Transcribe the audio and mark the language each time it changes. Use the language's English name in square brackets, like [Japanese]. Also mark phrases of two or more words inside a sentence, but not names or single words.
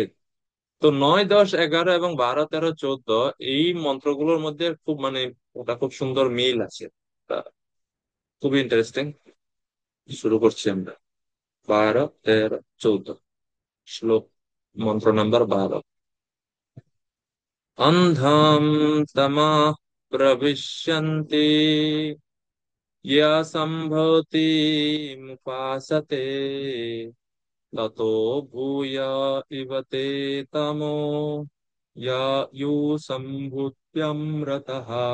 [Bangla] তো 9, 10, 11 এবং 12, 13, 14 এই মন্ত্রগুলোর মধ্যে খুব মানে ওটা খুব সুন্দর মিল আছে। তা খুবই ইন্টারেস্টিং। শুরু করছি আমরা। 12, 13, 14 শ্লোক, মন্ত্র নাম্বার 12। [Sanskrit] अंधं तमः प्रविश्यन्ति या सम्भवति मुपासते ततो भूय इव ते तमो या यु सम्भुत्यमृतः।